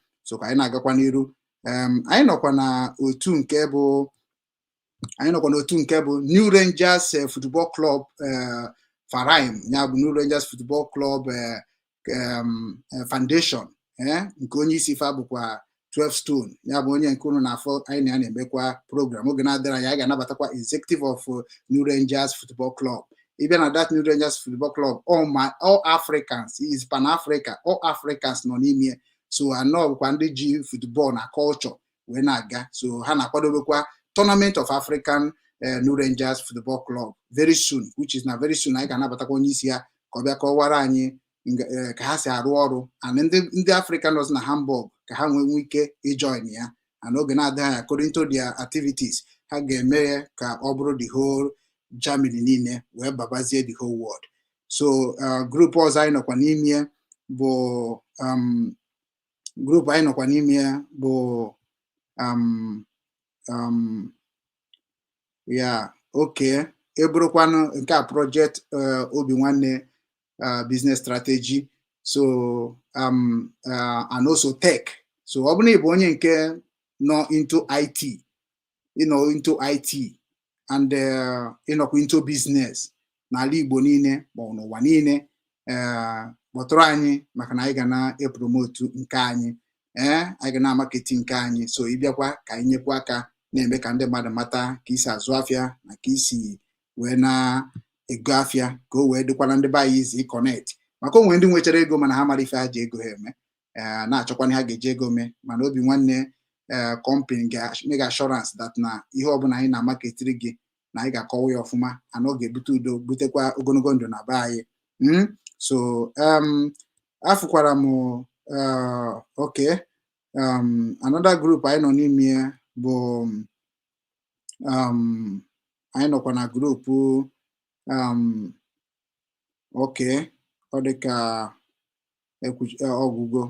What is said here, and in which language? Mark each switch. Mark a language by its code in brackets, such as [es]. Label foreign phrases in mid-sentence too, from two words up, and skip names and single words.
[ig] So ka anyị na-agakwa n'iru. Anyị nọkwa na otu nke bụ New Rangers Football Club Faraim, ya bụ New Rangers Football Club Foundation nke onye isi fa bụkwa 12 Stone, ya bụ onye nke unu na-afọ anyị na-emekwa program. Oge na-adịra anyị ga-anabatakwa [en] executive of [ig] New Rangers Football Club. Ịbịa na [en] that New Rangers Football Club, all Africans, is Pan-Africa, all Africans [ig] nọ n'ime. So anọ bụkwa ndị ji football na culture wee na-aga. So ha na-akwadobekwa Tournament of African New Rangers Football Club [en] very soon, which is [ig] na [en] very soon [ig] anyị ga-anabatakwa onye isi ya ka ọ bịa kọwara anyị ka ha si arụ ọrụ, and ndị African nọ na Hamburg ka ha nwee ike ijoin ya. And oge na-adịghị [en] according to their activities [ig] ha ga-eme ka ọ bụrụ [en] the whole Germany [ig] niile wee babazie [en] the whole world. [ig] So group ọzọ anyị nọkwa n'ime bụ eburukwanụ nke a project Obinwanne [en] business strategy. So and also tech. [ig] So ọ bụ na ịbụ onye nke nọ [en] into IT, [ig] and ịnọkwa [en] into business [ig] n'ala Igbo niile ma ọ n'ụwa niile, kpọtụrụ anyị maka na anyị ga na-epromote nke anyị, anyị ga na-amaketi nke anyị. So ịbịakwa ka anyị nyekwa aka na-eme ka ndị mmadụ mata ka isi azụ afịa na ka isi wee na-ego afịa ka o wee dịkwana ndị be anyị izi connect. Maka onwe ndị nwechara ego mana ha mara ife ha ji ego ha eme, na-achọkwana ha ga-eji ego mee. Mana Obinwanne company ga- [en] make assurance that [ig] na ihe ọbụla anyị na-amaketiri gị na anyị ga-akọwa ya ọfụma, ana ọ ga-ebute udo, butekwa ogologo ndụ na be anyị. So afụkwara m [en] another group [ig] anyị nọ n'ime bụ anyị nọkwa na grupu ọ dịka ọgwụgwọ.